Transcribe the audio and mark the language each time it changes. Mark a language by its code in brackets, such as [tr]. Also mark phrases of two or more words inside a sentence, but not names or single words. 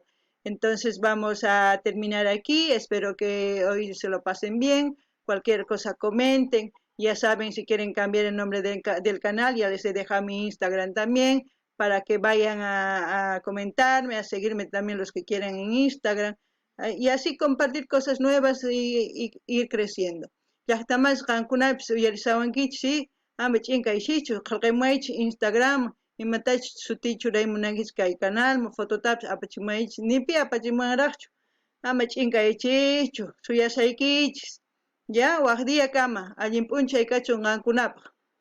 [es] Entonces vamos a terminar aquí, espero que hoy se lo pasen bien, cualquier cosa comenten, ya saben si quieren cambiar el nombre del canal, ya les he dejado mi Instagram también, para que vayan a comentarme, a seguirme también los que quieran en Instagram, y así compartir cosas nuevas y ir creciendo. Ya está más Cancún, sí, [qu] chinka ishichu, qalqaymaychi Instagram, imatachi sutichu raymunankichis kay canal, fototapish apachimaychis, nipi apachimanraqchu, chinkaychichu, suyashaykichis, ya, waq día kama, allin p'unchay kachun qankunapaq.